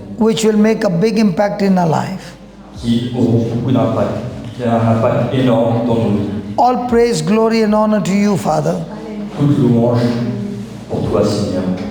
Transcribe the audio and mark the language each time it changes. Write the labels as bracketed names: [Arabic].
[English] which will make a big impact in our life. [French] qui auront beaucoup d'impact, qui ont un impact énorme dans nos vies. [English] All praise, glory, and honor to you, Father. [French] Toute louange pour toi, Seigneur,